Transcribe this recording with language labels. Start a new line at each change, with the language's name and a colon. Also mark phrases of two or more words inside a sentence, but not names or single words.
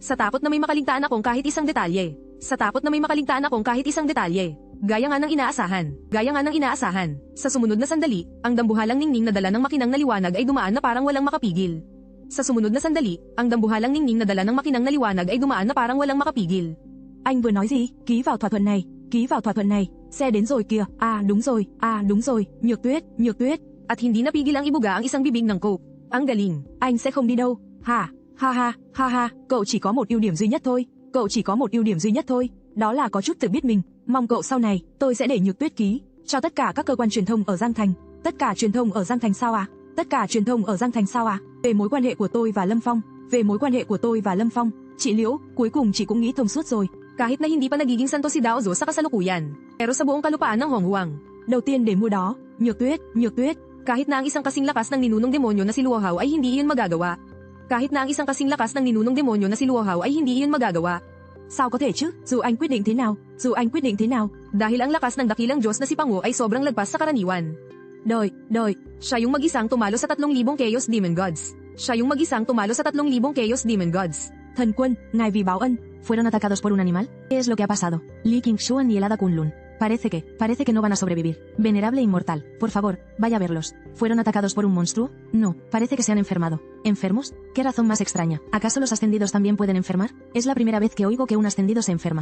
Filipino: Gaya nga ng inaasahan. Sa sumunod na sandali, ang dambuhalang ningning na dala ng makinang na liwanag ay dumaan na parang walang makapigil.
Vietnamese: 'Anh vừa nói gì? Ký vào thỏa thuận này. Xe đến rồi kìa. À đúng rồi. Nhược tuyết.
Filipino: At hindi napigil ang ibuga ang isang bibig ng Coke. Ang galing.
Vietnamese: Anh sẽ không đi đâu. Hả? Ha ha. Cậu chỉ có một ưu điểm duy nhất thôi. Đó là có chút tự biết mình. Mong cậu sau này, tôi sẽ để Nhược Tuyết ký cho tất cả các cơ quan truyền thông ở Giang Thành. Tất cả truyền thông ở Giang Thành sao à? Về mối quan hệ của tôi và Lâm Phong, chị Liễu, cuối cùng chị cũng nghĩ thông suốt rồi.
Filipino: Kahit na hindi pa nagiging santo si Daozu sa kasalukuyan, pero sa buong kalupaan ng Honghuang.
Vietnamese: Đầu tiên để mua đó, Nhược Tuyết.
Filipino: Kahit na ang isang kasing lakas ng ninunong demonyo na si Luo Hao ay hindi iyon magagawa.
Vietnamese: Sao có thể chứ? Dù anh quyết định thế nào.
Filipino: Dahil ang lakas ng dakilang Diyos na si Pangu ay sobrang lagpas sa karaniwan.
Vietnamese: Đời.
Filipino: Siya yung mag-isang tumalo sa 3,000 Chaos Demon Gods.
Vietnamese: Thần quân, ngài vì báo ân.
Spanish: ¿Fueron atacados por un animal? ¿Qué es lo que ha pasado? Li Qingshuan y el Hada Kunlun. Parece que no van a sobrevivir. Venerable inmortal, por favor, vaya a verlos. ¿Fueron atacados por un monstruo? No, parece que se han enfermado. ¿Enfermos? ¿Qué razón más extraña? ¿Acaso los ascendidos también pueden enfermar? Es la primera vez que oigo que un ascendido se enferma.